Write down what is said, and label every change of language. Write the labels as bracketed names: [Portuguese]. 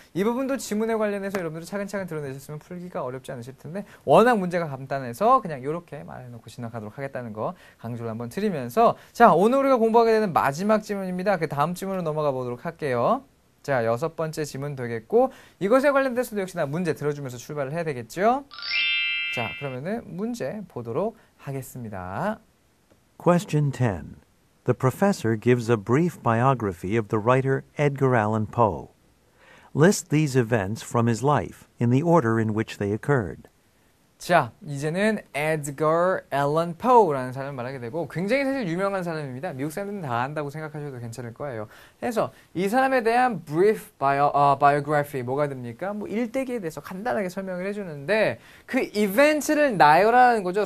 [Korean] 이 부분도 지문에 관련해서 여러분들 차근차근 드러내셨으면 풀기가 어렵지 않으실 텐데 워낙 문제가 간단해서 그냥 이렇게 말해놓고 지나가도록 하겠다는 거 강조를 한번 드리면서 자 오늘 우리가 공부하게 되는 마지막 지문입니다. 그 다음 지문으로 넘어가 보도록 할게요. 자 6번째 지문 되겠고 이것에 관련돼서도 역시나 문제 들어주면서 출발을 해야 되겠죠. 자 그러면은 문제 보도록 하겠습니다. [English] Question 10. The professor gives a brief biography of the writer Edgar Allan Poe. List these events from his life in the order in which they occurred. [Korean] 자, 이제는 Edgar Allan Poe라는 사람을 말하게 되고 굉장히 사실 유명한 사람입니다. 미국 사람들은 다 안다고 생각하셔도 괜찮을 거예요. 그래서 이 사람에 대한 [English] brief biography [Korean] 뭐가 됩니까? 뭐 일대기에 대해서 간단하게 설명을 해주는데 그 이벤트를 나열하는 거죠.